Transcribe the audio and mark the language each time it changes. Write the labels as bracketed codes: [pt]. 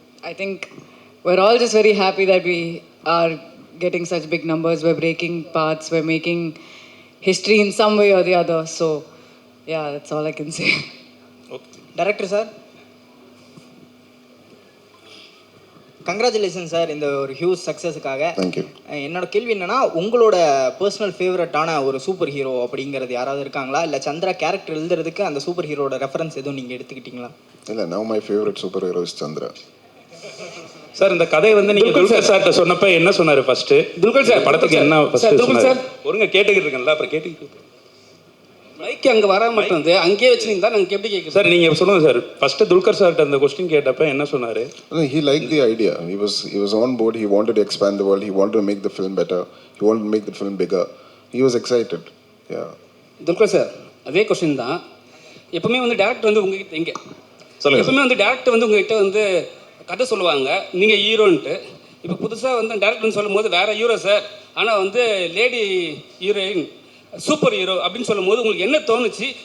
[en] I think we're all just very happy that we are getting such big numbers. We're breaking paths. We're making history in some way or the other. So yeah, that's all I can say. Okay. [ta] Director sir, congratulation sir இந்த ஒரு huge சக்ஸஸுக்காக. Thank you. என்னோட கேள்வி என்னன்னா, உங்களோட personal ஃபேவரட்டான ஒரு super hero அப்படிங்கிறது யாராவது இருக்காங்களா? இல்லை சந்திரா கேரக்டர் எழுதுறதுக்கு அந்த சூப்பர் ஹீரோட ரெஃபரன்ஸ் எதுவும் நீங்கள் எடுத்துக்கிட்டீங்களா? [en] இல்லை, now my favourite super hero is Chandra. [ta] Sir இந்த கதை வந்து நீங்க துல்கர் சார்ட்ட சொன்னப்ப என்ன சொன்னாரு ஃபர்ஸ்ட்? துல்கர் சார் படத்துக்கு என்ன ஃபர்ஸ்ட் சொன்னாரு? ஒருங்க கேட்டுக்கிட்டு இருக்கேன்ல, அப்புறம் கேட்டுக்கிட்டு மைக் அங்கே வர மாட்டேங்குது, அங்கேயே வச்சுருந்தா நாங்கள் எப்படி கேட்குறோம் சார்? நீங்க சொல்லுங்க சார். ஃபர்ஸ்ட் துல்கர் சார்ட்ட அந்த கொஸ்டின் கேட்டப்ப என்ன சொன்னாரு? [en] He liked the idea. He was on board. He wanted to expand the world. He wanted to make the film better. He wanted to make the film bigger. He was excited. Yeah. [ta] Dulquer sir, அதே question தான். எப்பவுமே வந்து director வந்து உங்ககிட்ட இங்கே சொல்லுங்க. எப்பவுமே வந்து டேரக்டர் வந்து உங்ககிட்ட வந்து கதை சொல்லுவாங்க, நீங்கள் ஹீரோன்ட்டு. இப்போ புதுசாக வந்து டேரக்டர்னு சொல்லும் போது வேறு ஹீரோ சார், ஆனால் வந்து லேடி ஹீரோயின் சூப்பர் ஹீரோ அப்படின்னு சொல்லும் போது உங்களுக்கு என்ன தோணுச்சு?